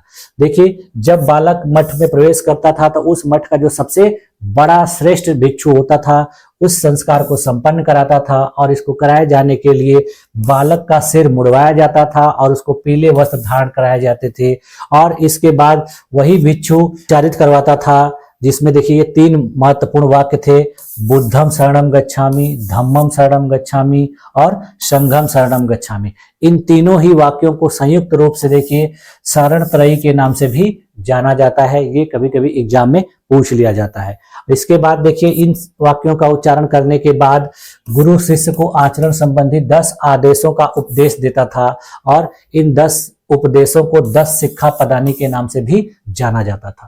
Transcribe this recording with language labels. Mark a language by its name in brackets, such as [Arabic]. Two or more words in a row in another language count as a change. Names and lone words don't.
[Hindi] देखिए जब बालक मठ में प्रवेश करता था तो उस मठ का जो सबसे बड़ा श्रेष्ठ भिक्षु होता था उस संस्कार को संपन्न कराता था, और इसको कराए जाने के लिए बालक का सिर मुड़वाया जाता था और उसको पीले वस्त्र धारण कराए जाते थे। और इसके बाद वही भिक्षु उच्चारित करवाता था, जिसमें देखिए ये 3 महत्वपूर्ण वाक्य थे, [Pali] बुद्धम शरणम गच्छामि, धम्मम शरणम गच्छामि और संघम शरणम गच्छामि। [Hindi] इन तीनों ही वाक्यों को संयुक्त रूप से देखिए शरण त्रयी के नाम से भी जाना जाता है। ये कभी कभी एग्जाम में पूछ लिया जाता है। इसके बाद देखिए इन वाक्यों का उच्चारण करने के बाद गुरु शिष्य को आचरण संबंधी 10 आदेशों का उपदेश देता था, और इन 10 उपदेशों को 10 [Pali] शिक्षा पदानी [Hindi] के नाम से भी जाना जाता था।